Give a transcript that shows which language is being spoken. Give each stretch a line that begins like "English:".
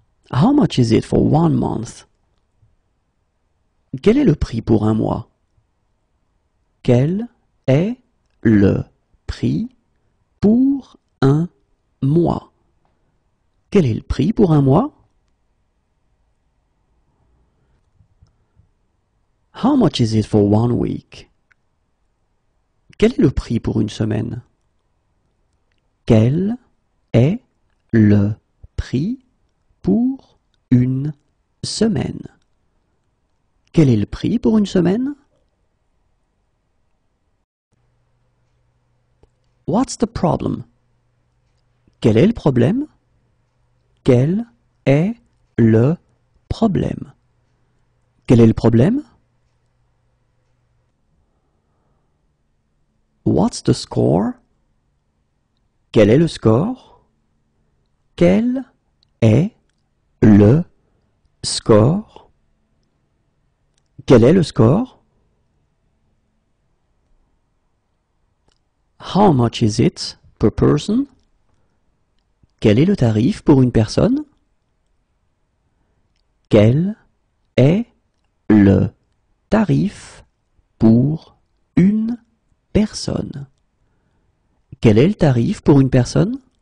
English: How much is it for one month?
French: Quel est le prix pour un mois? Quel est le prix pour un mois? Quel est le prix pour un mois?
English: How much is it for one week?
French: Quel est le prix pour une semaine? Quel est le prix pour une semaine? Quel est le prix pour une semaine?
English: What's the problem?
French: Quel est le problème? Quel est le problème? Quel est le problème?
English: What's the score?
French: Quel est le score? Quel est le score? Quel est le score?
English: How much is it per person?
French: Quel est le tarif pour une personne? Quel est le tarif pour une personne? Quel est le tarif pour une personne?